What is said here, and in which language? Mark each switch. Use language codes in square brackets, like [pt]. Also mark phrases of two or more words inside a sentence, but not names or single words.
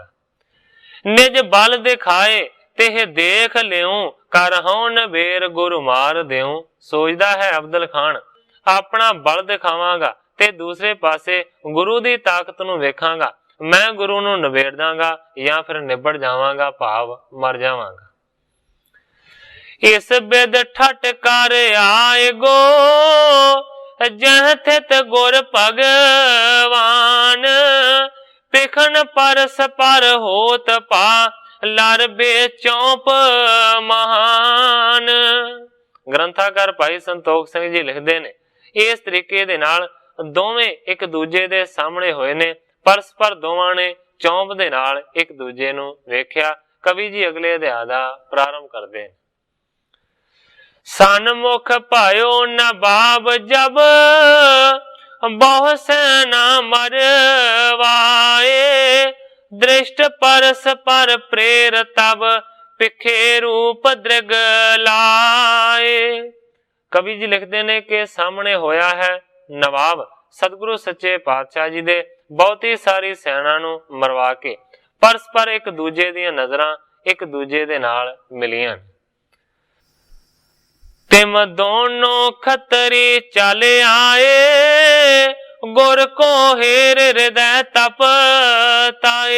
[bra] निज बल दिखाए ते देख लिऊं, कर हूं नबेर गुरु मार देऊं। [pa] ਸੋਚਦਾ ਹੈ ਅਬਦੁਲ ਖਾਨ ਅਪਣਾ ਬਲ ਦਿਖਾਵਾਂਗਾ ਤੇ ਦੂਸਰੇ ਪਾਸੇ ਗੁਰੂ ਦੀ ਤਾਕਤ ਨੂੰ ਵੇਖਾਂਗਾ, ਮੈਂ ਗੁਰੂ ਨੂੰ ਨਬੇੜ ਦਾਂਗਾ ਯਾ ਫਿਰ ਨਿਬੜ ਜਾਵਾਂਗਾ, ਭਾਵ ਮਰ ਜਾਵਾਂਗਾ। [bra] इस बिद ठट कर आए गो, जह थित गुर भगवान। पिखन परस पर होत पा, लर बेचौंप महान। [pa] ਗ੍ਰੰਥਾਕਾਰ ਭਾਈ ਸੰਤੋਖ ਸਿੰਘ ਜੀ ਲਿਖਦੇ ਨੇ ਇਸ ਤਰੀਕੇ ਦੇ ਨਾਲ ਦੋਵੇਂ ਇੱਕ ਦੂਜੇ ਦੇ ਸਾਹਮਣੇ ਹੋਏ ਨੇ, ਪਰਸਪਰ ਦੋਵਾਂ ਨੇ ਚੌਂਪ ਦੇ ਨਾਲ ਇੱਕ ਦੂਜੇ ਨੂੰ ਵੇਖਿਆ। ਕਵੀ ਜੀ ਅਗਲੇ ਅਧਿਆਇ ਦਾ ਪ੍ਰਾਰੰਭ ਕਰਦੇ ਨੇ। [bra] सन्मुख पायो नवाब जब, बहु सेना मरवाए। दृष्ट परस पर प्रेर तब, पिखे रूप दृग लाए। [pa] ਕਵੀ ਜੀ ਲਿਖਦੇ ਨੇ ਕਿ ਸਾਹਮਣੇ ਹੋਇਆ ਹੈ ਨਵਾਬ ਸਤਿਗੁਰੂ ਸੱਚੇ ਪਾਤਸ਼ਾਹ ਜੀ ਦੇ ਬਹੁਤ ਹੀ ਸਾਰੀ ਸੈਨਾ ਨੂੰ ਮਰਵਾ ਕੇ ਪਰਸਪਰ ਇੱਕ ਦੂਜੇ ਦੀ ਨਜ਼ਰਾਂ ਇੱਕ ਦੂਜੇ ਦੇ ਨਾਲ ਮਿਲੀਆਂ। [bra] तिम दोनों खतरी चले आए गुर को हेर हृदय तप ताए।